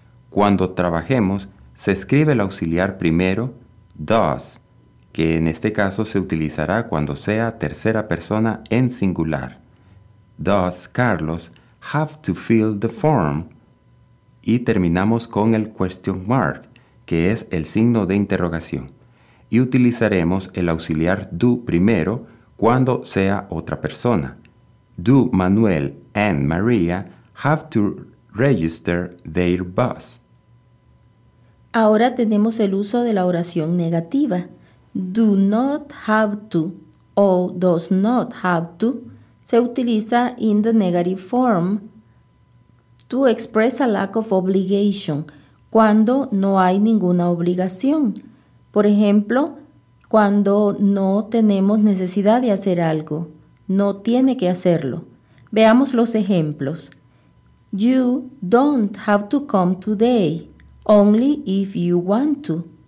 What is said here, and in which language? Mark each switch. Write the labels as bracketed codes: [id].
[es] Cuando trabajemos, se escribe el auxiliar primero, does, que en este caso se utilizará cuando sea tercera persona en singular. [en] Does Carlos have to fill the form? [es] Y terminamos con el question mark, que es el signo de interrogación. Y utilizaremos el auxiliar do primero cuando sea otra persona. [en] Do Manuel and Maria have to register their bus? [es] Ahora tenemos el uso de la oración negativa. [en] Do not have to o does not have to [es] se utiliza [en] in the negative form to express a lack of obligation [es] cuando no hay ninguna obligación. Por ejemplo, cuando no tenemos necesidad de hacer algo, no tiene que hacerlo. Veamos los ejemplos. [en] You don't have to come today, only if you want to.